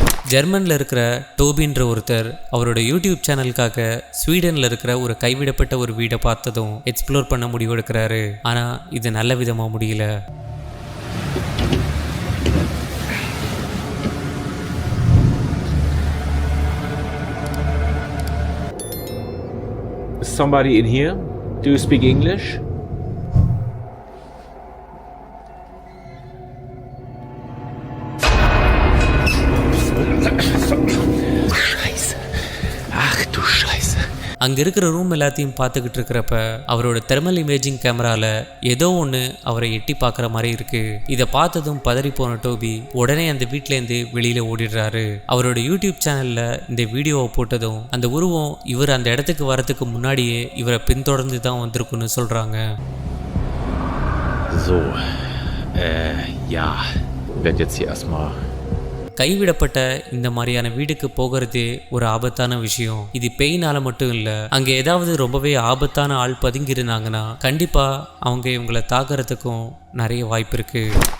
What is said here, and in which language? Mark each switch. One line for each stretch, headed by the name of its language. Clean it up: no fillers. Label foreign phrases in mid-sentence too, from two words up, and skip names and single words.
Tamil: ஜெர்மனில் இருக்கிற டோபின்ற ஒருத்தர் அவரோட
English: YouTube channel
Tamil: ஸ்வீடனில் இருக்கிற ஒரு கைவிடப்பட்ட ஒரு வீடை பார்த்ததும் எக்ஸ்ப்ளோர் பண்ண முடிவெடுக்கிறாரு. ஆனால் இது நல்ல விதமாக முடியல.
English: Is somebody in here? Do you speak English?
German: Scheiße. Ach du Scheiße.
Tamil: அங்கே இருக்கிற ரூம் எல்லாத்தையும் பார்த்துக்கிட்டு இருக்கிறப்ப அவரோட
English: thermal imaging camera
Tamil: ஏதோ ஒன்று அவரை எட்டி பார்க்குற மாதிரி இருக்கு. இதை பார்த்ததும் பதறி போன டோபி உடனே அந்த வீட்டிலேருந்து வெளியில் ஓடிடுறாரு. அவரோட
English: YouTube channel
Tamil: இந்த வீடியோவை போட்டதும் அந்த உருவம் இவர் அந்த இடத்துக்கு வரத்துக்கு முன்னாடியே இவரை பின்தொடர்ந்து தான் வந்திருக்குன்னு சொல்கிறாங்க.
German: So, ja, werd jetzt hier erstmal.
Tamil: கைவிடப்பட்ட இந்த மாதிரியான வீடுக்கு போகிறது ஒரு ஆபத்தான விஷயம். இது பேயினால மட்டும் இல்லை, அங்கே ஏதாவது ரொம்பவே ஆபத்தான ஆள் பதுங்கி இருந்தாங்கன்னா கண்டிப்பாக அவங்க இவங்களை தாக்குறதுக்கும் நிறைய வாய்ப்பு இருக்குது.